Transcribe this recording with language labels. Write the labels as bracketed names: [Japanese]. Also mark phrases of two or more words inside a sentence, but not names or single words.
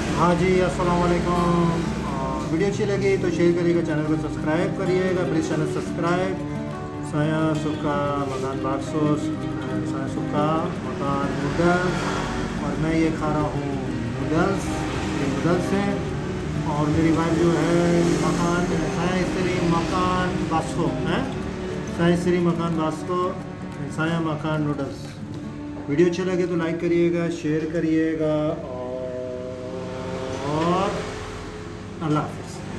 [Hindi] हाँ जी, अस्सलाम वालेकुम। वीडियो अच्छी लगी तो शेयर करिएगा, चैनल को सब्सक्राइब करिएगा, प्लीज़ चैनल सब्सक्राइब। [Indonesian] saya suka makan bakso, saya suka makan नूडल्स, [Hindi] और मैं ये खा रहा हूँ नूडल्स, ये नूडल्स हैं। और मेरी वाइफ जो है [Indonesian] मकान saya istri makan bakso है, saya istri makan bakso, saya makan नूडल्स। [Hindi] वीडियो अच्छा लगे तो लाइक करिएगा, शेयर करिएगा, और अल्लाह हाफ़िज़।